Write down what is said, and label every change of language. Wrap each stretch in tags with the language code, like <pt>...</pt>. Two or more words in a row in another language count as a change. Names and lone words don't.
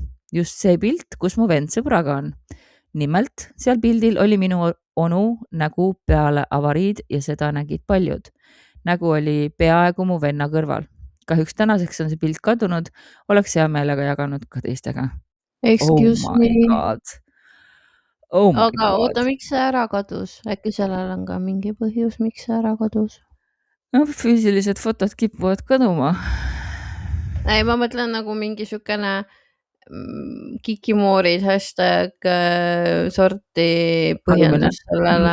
<et>Just see pilt, kus mu vend sõbraga on. Nimelt, seal pildil oli minu onu nägu peale avariid ja seda nägid paljud. Nägu oli peaaegu mu venna kõrval. Kahjuks tänaseks on see pilt kadunud, oleks hea meelega jaganud ka teistega.</et> <en>Excuse Oh my me. god. Oh my</en> <et>Aga</et> <en>god.</en> <et>oota, miks see ära kadus? Äkki sellel on ka mingi põhjus, miks see ära kadus? No, füüsilised fotod kipuvad kaduma. Ei, ma mõtlen nagu mingi sükene kikimoorid hashtag sorti põhjendus sellele.</et>